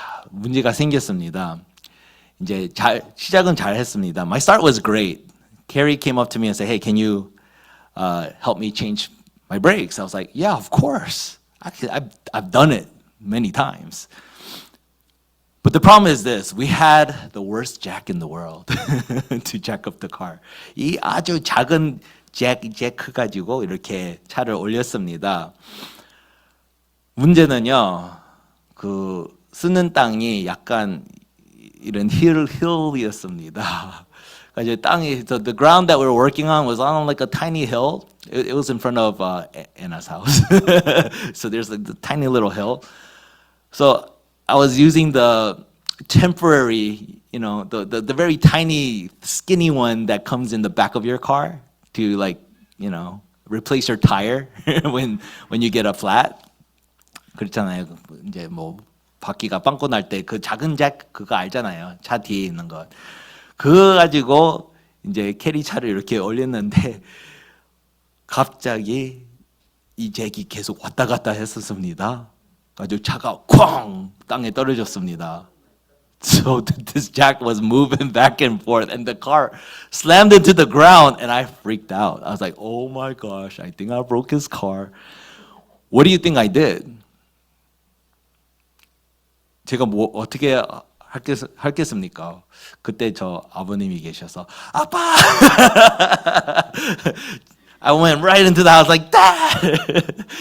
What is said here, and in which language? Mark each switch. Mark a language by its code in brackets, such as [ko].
[ko] 문제가 생겼습니다. 이제 시작은 잘 했습니다. [en] My start was great. Carrie came up to me and said, "Hey, can you help me change my brakes?" I was like, "Yeah, of course. I've done it many times." But the problem is this, we had the worst jack in the world to jack up the car. [ko] 이 아주 작은 잭 가지고 이렇게 차를 올렸습니다. 문제는요, 그 쓰는 땅이 약간 이런 hill이었습니다. 이제 땅이, [en] the ground that we were working on was on like a tiny hill. It was in front of Anna's house. So there's like the tiny little hill. So I was using the temporary, the very tiny, skinny one that comes in the back of your car to replace your tire when you get a flat. [ko] 그렇잖아요. 이제 뭐 바퀴가 빵꾸 날 때 그 작은 잭 그거 알잖아요. 차 뒤에 있는 것. 그거 가지고 이제 캐리 차를 이렇게 올렸는데 갑자기 이 잭이 계속 왔다 갔다 했었습니다. 아주 차가 쾅 땅에 떨어졌습니다. [en] So this jack was moving back and forth and the car slammed into the ground and I freaked out. I was like, "Oh my gosh, I think I broke his car." What do you think I did? [ko] 제가 뭐 어떻게 할겠습니까? 그때 저 아버님이 계셔서 아빠! [en] I went right into the house like, "Dad!